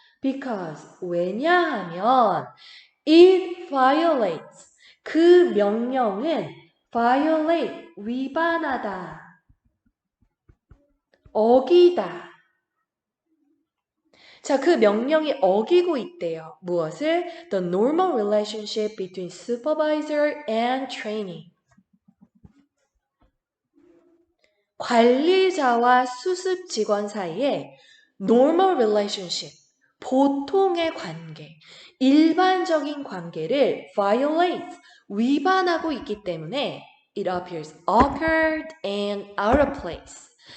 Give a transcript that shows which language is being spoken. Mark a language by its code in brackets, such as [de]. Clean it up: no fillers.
[en] Because [ko] 왜냐하면 [en] it violates [ko] 그 명령은 violate 위반하다. 어기다. 자, 그 명령이 어기고 있대요. 무엇을? [en] The normal relationship between supervisor and trainee. [ko] 관리자와 수습 직원 사이에 [en] normal relationship, [ko] 보통의 관계, 일반적인 관계를 violate, 위반하고 있기 때문에 [en] it appears awkward and out of place.